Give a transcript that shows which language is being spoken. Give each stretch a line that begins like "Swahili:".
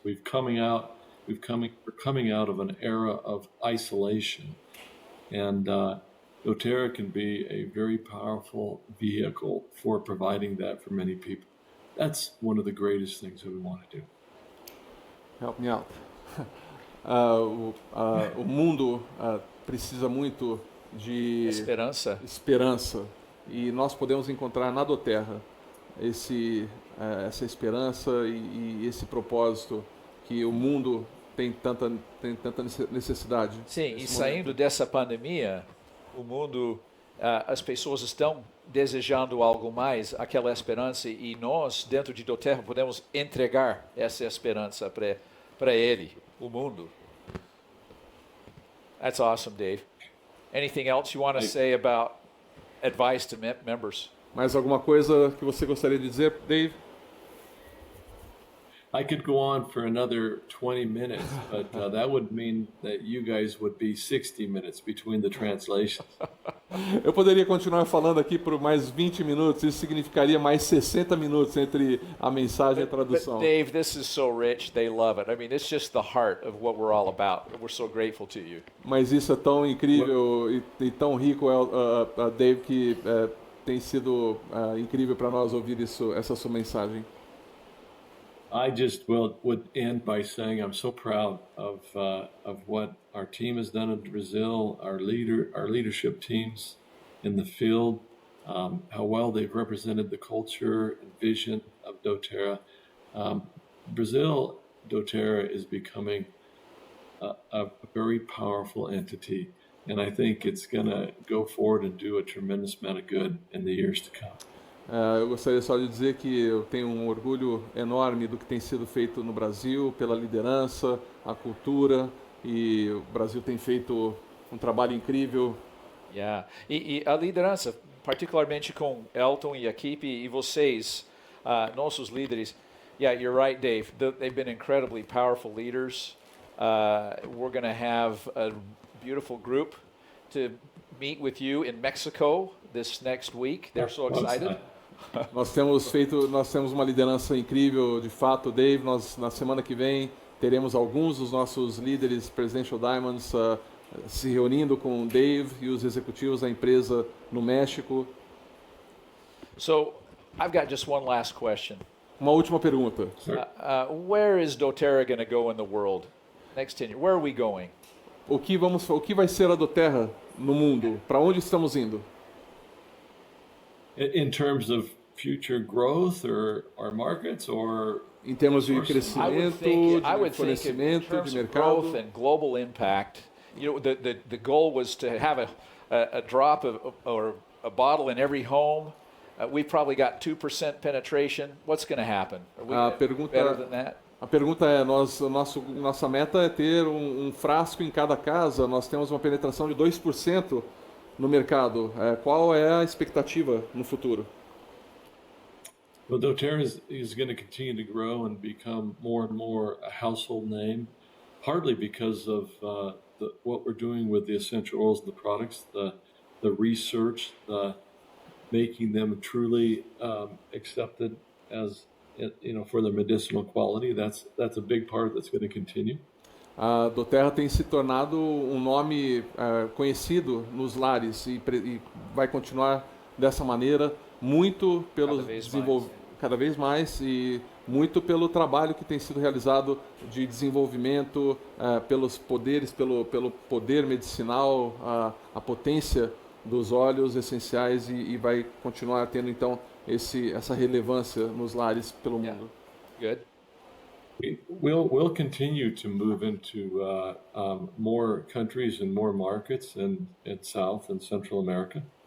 English: We're coming out of an era of isolation, and doTERRA can be a very powerful vehicle for providing that for many people. That's one of the greatest things that we want to do. Help me out.
Portuguese: O mundo precisa muito de esperança e nós podemos encontrar na doTERRA essa esperança e esse propósito que o mundo tem tanta necessidade. Sim, e saindo dessa pandemia, o mundo, as pessoas estão desejando algo mais, aquela esperança, e nós, dentro de doTERRA, podemos entregar essa esperança para ele, o mundo.
English: That's awesome, Dave. Anything else you want to say about advice to members?
Portuguese: Mais alguma coisa que você gostaria de dizer, Dave?
English: I could go on for another 20 minutes, but that would mean that you guys would be 60 minutes between the translations.
Portuguese: Eu poderia continuar falando aqui por mais 20 minutos, isso significaria mais 60 minutos entre a mensagem e a tradução.
English: But Dave, this is so rich, they love it. I mean, it's just the heart of what we're all about. We're so grateful to you.
Portuguese: Mas isso é tão incrível e tão rico, Dave, que tem sido incrível para nós ouvir essa sua mensagem.
English: I just would end by saying I'm so proud of what our team has done in Brazil, our leadership teams in the field, how well they've represented the culture and vision of doTERRA. Brazil, doTERRA is becoming a very powerful entity, and I think it's going to go forward and do a tremendous amount of good in the years to come.
Portuguese: Eu gostaria só de dizer que eu tenho um orgulho enorme do que tem sido feito no Brasil, pela liderança, a cultura, e o Brasil tem feito um trabalho incrível.
English: Yeah.
Portuguese: E a liderança, particularmente com Elton e a equipe e vocês, nossos líderes.
English: Yeah, you're right, Dave. They've been incredibly powerful leaders. We're going to have a beautiful group to meet with you in Mexico this next week. They're so excited.
Portuguese: Nós temos uma liderança incrível, de fato, Dave. Nós, na semana que vem, teremos alguns dos nossos líderes Presidential Diamonds se reunindo com o Dave e os executivos da empresa no México.
English: So, I've got just one last question.
Portuguese: Uma última pergunta.
English: Where is doTERRA going to go in the world next 10 years? Where are we going?
Portuguese: O que vai ser a doTERRA no mundo? Para onde estamos indo?
English: In terms of future growth or markets or
Portuguese: em termos de crescimento, de fornecimento, de mercado,
English: growth and global impact. You know, the goal was to have a drop or a bottle in every home. We've probably got 2% penetration. What's going to happen? Are we better than that?
Portuguese: A pergunta é, nossa meta é ter um frasco em cada casa, nós temos uma penetração de 2% no mercado. Qual é a expectativa no futuro?
English: Well, doTERRA is going to continue to grow and become more and more a household name, partly because of what we're doing with the essential oils and the products, the research, the making them truly accepted as for their medicinal quality. That's a big part that's going to continue.
Portuguese: A doTERRA tem se tornado um nome conhecido nos lares e vai continuar dessa maneira, muito pelo cada vez mais e muito pelo trabalho que tem sido realizado de desenvolvimento, pelos poderes, pelo poder medicinal, a potência dos óleos essenciais e vai continuar tendo então essa relevância nos lares pelo mundo.
English: Good. We'll continue to move into more countries and more markets in South and Central America.